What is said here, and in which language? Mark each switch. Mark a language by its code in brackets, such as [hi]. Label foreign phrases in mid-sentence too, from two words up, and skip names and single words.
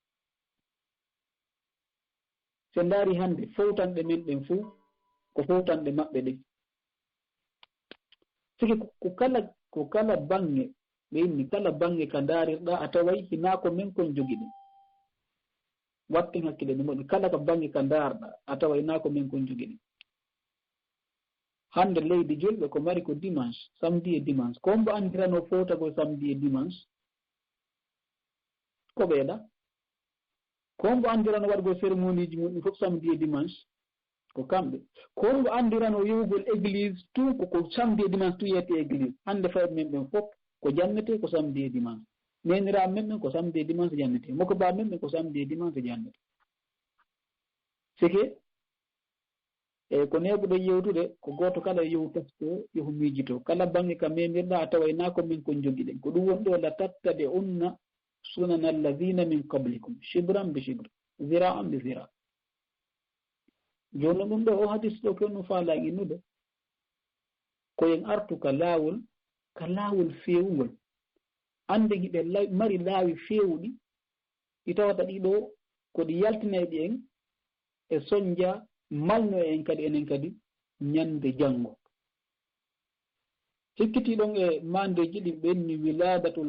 [ff] so ndaari hannde fowtanɗe men ɗen fof ko fowtanɗe maɓɓe ɗen siki ko kala bange ɓe inni kala bange ka ndaarirɗa a taway hinaako men kon jogi ɗen watten hakkille no moƴƴi kala ka bange ka ndaarɗa a tawa hinaako men kon jogi ɗen hannde leydi julɓe ko mari ko dimanche samedi e dimanche ko mbo anndirano fowtago samedi e dimanche ko ɓeeɗa ko mbo anndirano waɗgo cérémonie ji muɗum fof samedi e dimanche ko kamɓe ko mbo anndirano yewgol église tout ko samedi e dimanche tout yiyete église hannde fayɓe men ɓen fof ko jannete ko samedi e dimanche neniraɓe men ɓen ko samedi e dimanche jannete moko ba men ɓen ko samedi e dimanche jannete sike eyi ko neɓuɗo yewtude ko goto kala yehu tefto yehu miijito kala bange ka memirɗa a tawa na ko min kon jogi ɗen ko ɗum woni ɗo [ar] لتتبعن سنن الذين من قبلكم شبرا بشبر وذراعا بذراع [ff] joni ɗum ɗo o hadis ɗo ko no faala innude koyen artu ka laawol feewugol ande hiɓe mari laawi feewuɗi ɗi tawata ɗiɗo koɗi yaltineɗi en e soñdia malno en kadi enen kadi ñande janngo hikkitiɗon e mandeji ɗi ɓenni wiladatul